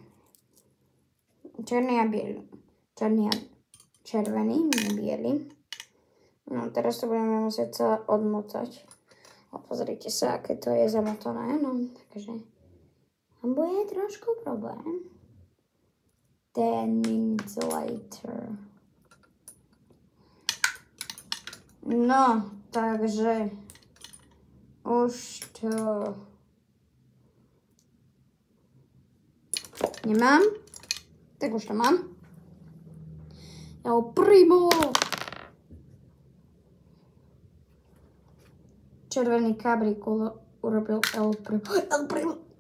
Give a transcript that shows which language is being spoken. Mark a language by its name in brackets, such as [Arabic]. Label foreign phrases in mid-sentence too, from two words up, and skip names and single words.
[Slovak] Černý a biely. Černý a červený, nie biely. No teraz to budeme musieť sa odmotať. A pozrite sa, aké to je zamotané. No, takže bude trošku problém. [English] 10 minutes later. No, [Slovak] takže už to nemám. Tak už to mám. El Primo. Červený kábrik urobil El Primo. El Primo.